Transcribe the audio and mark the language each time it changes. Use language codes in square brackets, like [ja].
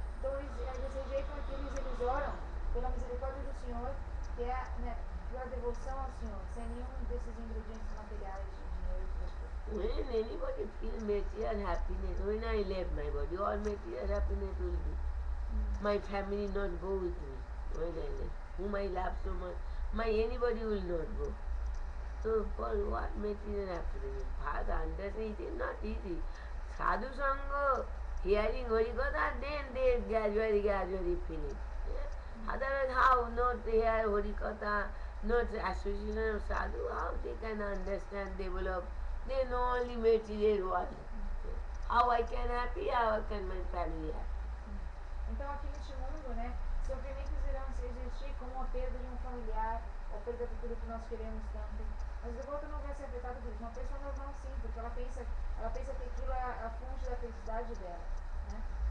[pt] Então eles rejeitam aquilo e eles oram pela misericórdia do Senhor, que é, né, pela devoção ao Senhor, sem nenhum desses ingredientes materiais de dinheiro e outras coisas. [en] When anybody feels material happiness, when I left my body, all material happiness will be. My family not go with me when I left. Whom I love so much, anybody will not go. So for what material happiness? Father understand, it is not easy. Sadhu Sangha, hearing Harikatha, then they gradually feel it. Yeah? Otherwise, how not hear Harikatha, not association of sadhu, how they can understand, develop? They know only material world. How I can happy, how can my family happy? [pt] Então aqui neste mundo, né, sofrimentos irão existir como a perda de um familiar, ou perda de tudo que nós queremos tanto. Mas o devoto não vai ser afetado por isso. Uma pessoa normal sim, porque ela pensa que aquilo é a fonte da felicidade dela. Né?